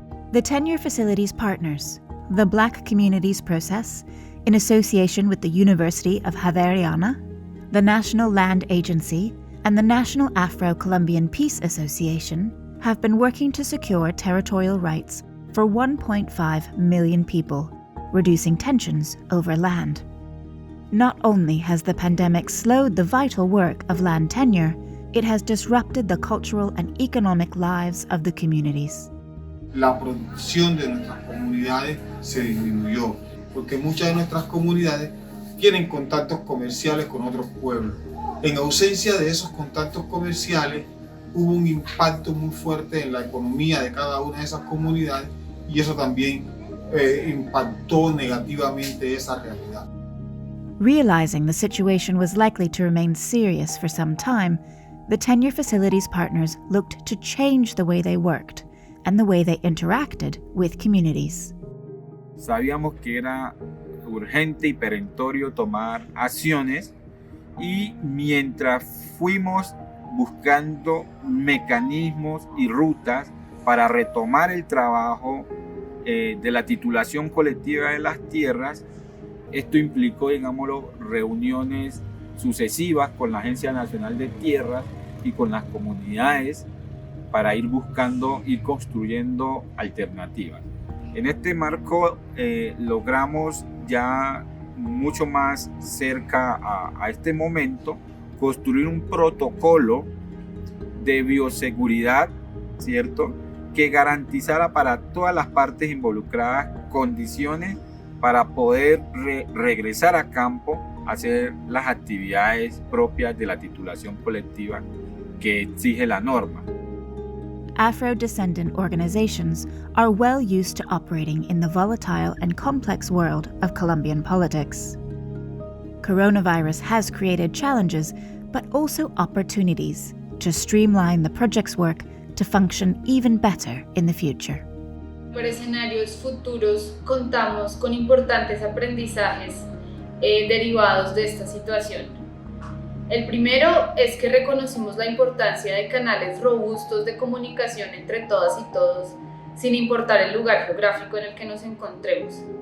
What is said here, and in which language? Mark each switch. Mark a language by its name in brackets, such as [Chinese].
[English] The Tenure Facility's partners, the Black Communities Process, in association with the University of Javeriana, the National Land Agency, and the National Afro-Colombian Peace Association, have been working to secure territorial rights for 1.5 million people, reducing tensions over land. Not only has the pandemic slowed the vital work of land tenure, it has disrupted the cultural and economic lives of the communities. [Spanish] La producción de nuestras comunidades se disminuyó, porque muchas de nuestras comunidades tienen contactos comerciales con otros pueblos. En ausencia de esos contactos comerciales, hubo un impacto muy fuerte en la economía de cada una de esas comunidades y eso también impactó negativamente esa realidad. [English] Realizing the situation was likely to remain serious for some time, the Tenure Facility's partners looked to change the way they worked and the way they interacted with communities. [Spanish] Sabíamos que era urgente y perentorio tomar acciones y mientras fuimos buscando mecanismos y rutas para retomar el trabajo de la titulación colectiva de las tierras, esto implicó, digámoslo, reuniones sucesivas con la Agencia Nacional de Tierras y con las comunidades para ir buscando, ir construyendo alternativas. En este marco logramos ya mucho más cerca a este momento construir un protocolo de bioseguridad, ¿cierto?, que garantizara para todas las partes involucradas condiciones para poder regresar a campo a hacer las actividades propias de la titulación colectiva que exige la norma. [English] Afro-descendant organizations are well used to operating in the volatile and complex world of Colombian politics. Coronavirus has created challenges, but also opportunities to streamline the project's work to function even better in the future. [Spanish] Para escenarios futuros contamos con importantes aprendizajes derivados de esta situación. El primero es que reconocimos la importancia de canales robustos de comunicación entre todas y todos, sin importar el lugar geográfico en el que nos encontremos.